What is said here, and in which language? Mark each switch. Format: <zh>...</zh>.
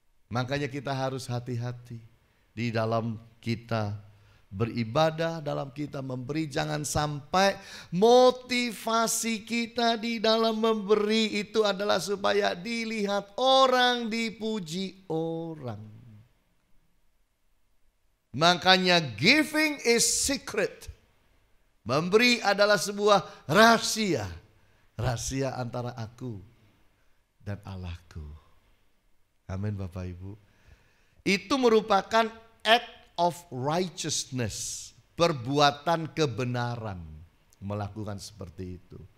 <id>Makanya kita harus hati-hati di dalam kita beribadah, dalam kita memberi. Jangan sampai motivasi kita di dalam memberi itu adalah supaya dilihat orang, dipuji orang. Makanya</id> <en>giving is secret.</en> <id>Memberi adalah sebuah rahasia. Rahasia antara aku dan Allahku. Amin Bapak Ibu. Itu merupakan</id> <en>act of righteousness.</en> <id>Perbuatan kebenaran. Melakukan seperti itu.</id>